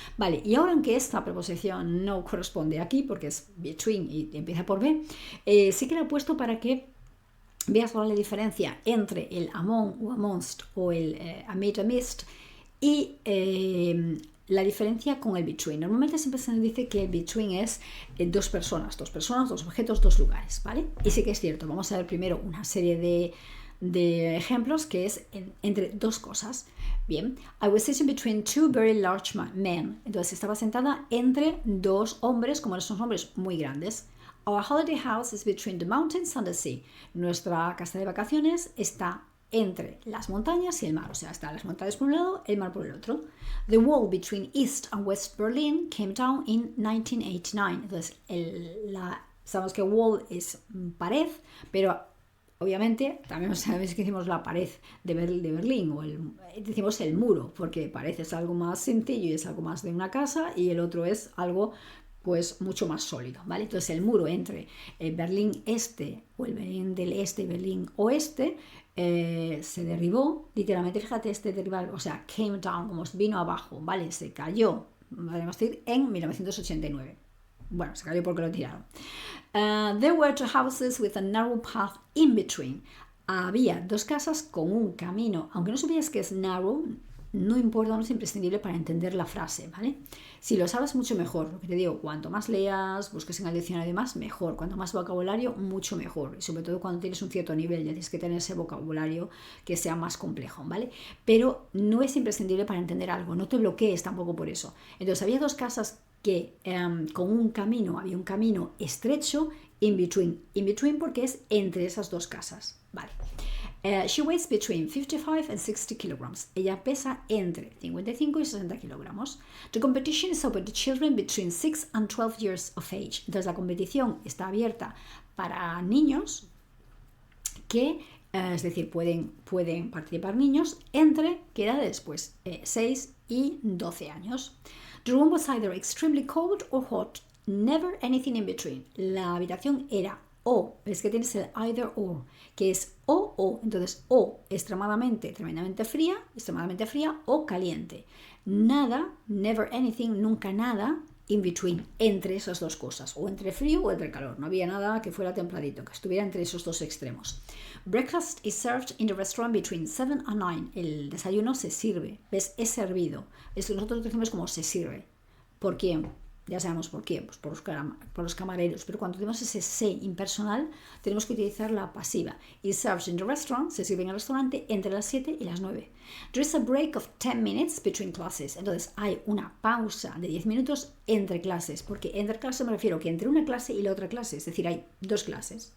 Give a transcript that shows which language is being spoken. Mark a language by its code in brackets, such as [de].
[es] Vale, y ahora aunque esta preposición no corresponde aquí porque es between y empieza por B, sí que la he puesto para que veas la diferencia entre el among o amongst o el amid amidst y la diferencia con el between. Normalmente siempre se nos dice que el between es dos personas, dos objetos, dos lugares, ¿vale? Y sí que es cierto. Vamos a ver primero una serie de ejemplos que es entre dos cosas. [en] Bien, I was sitting between two very large men. [es] Entonces estaba sentada entre dos hombres, como esos hombres muy grandes. [en] Our holiday house is between the mountains and the sea. [es] Nuestra casa de vacaciones está entre las montañas y el mar, o sea, están las montañas por un lado, el mar por el otro. [en] The wall between East and West Berlin came down in 1989. [es] Entonces, sabemos que wall es pared, pero obviamente también sabemos que decimos la pared de Berlín, o decimos el muro, porque pared es algo más sencillo y es algo más de una casa, y el otro es algo pues mucho más sólido, ¿vale? Entonces el muro entre el Berlín Este o el Berlín del Este y Berlín Oeste se derribó, literalmente, fíjate, derribar, o sea, [en] came down, [es] como vino abajo, ¿vale? Se cayó, podemos decir, en 1989. Bueno, se cayó porque lo tiraron. [en] There were two houses with a narrow path in between. [es] Había dos casas con un camino, aunque no supieras que es narrow, no importa, no es imprescindible para entender la frase, ¿vale? Si lo sabes, mucho mejor. Lo que te digo, cuanto más leas, busques en el diccionario y demás, mejor. Cuanto más vocabulario, mucho mejor. Y sobre todo cuando tienes un cierto nivel, ya tienes que tener ese vocabulario que sea más complejo, ¿vale? Pero no es imprescindible para entender algo, no te bloquees tampoco por eso. Entonces, había dos casas que con un camino, había un camino estrecho [en] in between. [es] In between porque es entre esas dos casas, ¿vale? [en] She weighs between 55 and 60 kilograms. [es] Ella pesa entre 55 y 60 kilogramos. [en] The competition is open to children between 6 and 12 years of age. [es] Entonces la competición está abierta para niños que, es decir, pueden participar niños entre, ¿qué edades? Pues 6 y 12 años. [en] The room was either extremely cold or hot. Never anything in between. [es] La habitación era es que tienes el either or, que es o, entonces o tremendamente fría o caliente. Nada, [en] never anything, [es] nunca nada, [en] in between, [es] entre esas dos cosas, o entre frío o entre calor. No había nada que fuera templadito, que estuviera entre esos dos extremos. [en] Breakfast is served in the restaurant between 7 and 9. [es] El desayuno se sirve, ¿ves? Es servido. Eso nosotros decimos como se sirve. ¿Por quién? Ya sabemos por qué, pues por los camareros, pero cuando tenemos ese se impersonal tenemos que utilizar la pasiva. [en] It serves in the restaurant, [es] se sirve en el restaurante entre las 7 y las 9. [en] There is a break of 10 minutes between classes. [es] Entonces hay una pausa de 10 minutos entre clases, porque entre clases me refiero que entre una clase y la otra clase, es decir, hay dos clases.